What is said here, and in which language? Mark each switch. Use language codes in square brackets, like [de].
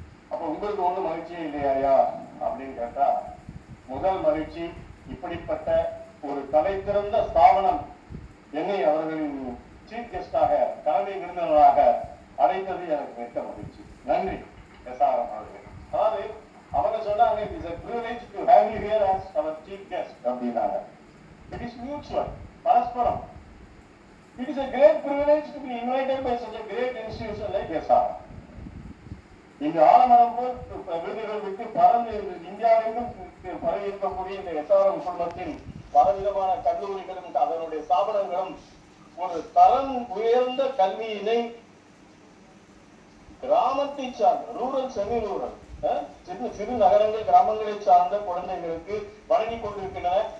[ta] அப்ப உங்களுக்கு ஒன்றும் மகிழ்ச்சியே இல்லையா அப்படின்னு கேட்டா, முதல் மகிழ்ச்சி இப்படிப்பட்ட ஒரு தலை திறந்த ஸ்தாபனம் என்னை அவர்களின் சீஃப் கெஸ்டாக தலைமை விருந்தினராக அழைத்தது எனக்கு மிக்க மகிழ்ச்சி. நன்றி எஸ்ஆர்எம் அவர்கள். அதாவது அவங்க சொன்னாங்க, [en] it is a privilege to have you here as our chief guest [ta] அப்படின்னாங்க. [en] It is mutual, பரஸ்பரம். It is a great privilege to be invited by such a great institution like SRM. [ta] இந்த ஆலமரம் போல் விருதுகள் விட்டு பறந்து இந்தியாவெங்கும் பரவி இருக்கக்கூடிய இந்த எஸ்ஆர்எம் குழுமத்தின் பலவிதமான கல்லூரிகளும் அதனுடைய ஸ்தாபனங்களும் ஒரு தரம் உயர்ந்த கல்வியினை கிராமத்தை சார்ந்த ரூரல் செமி ரூரல் சிறு நகரங்கள் கிராமங்களை சார்ந்த குழந்தைகளுக்கு வழங்கி கொண்டிருக்கின்றன.